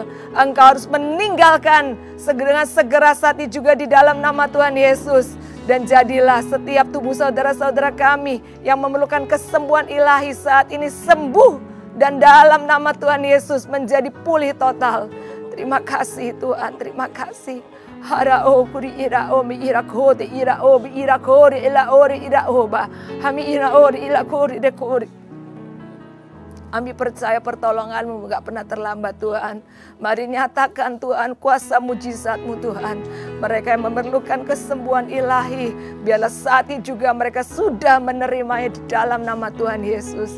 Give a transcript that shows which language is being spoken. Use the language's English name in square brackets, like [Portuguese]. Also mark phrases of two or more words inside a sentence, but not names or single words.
[Indonesian] Engkau harus meninggalkan dengan segera saat ini juga di dalam nama Tuhan Yesus. Dan jadilah setiap tubuh saudara-saudara kami yang memerlukan kesembuhan ilahi saat ini sembuh. Dan dalam nama Tuhan Yesus menjadi pulih total. Terima kasih Tuhan, terima kasih. Harao kuri irao mi irakode irao bi irakore ila ore iraoba hami iraore ila kore de kore. Kami percaya pertolongan-Mu gak pernah terlambat Tuhan. Mari nyatakan Tuhan kuasa mujizat-Mu Tuhan. Mereka yang memerlukan kesembuhan ilahi, biarlah saat ini juga mereka sudah menerimanya di dalam nama Tuhan Yesus.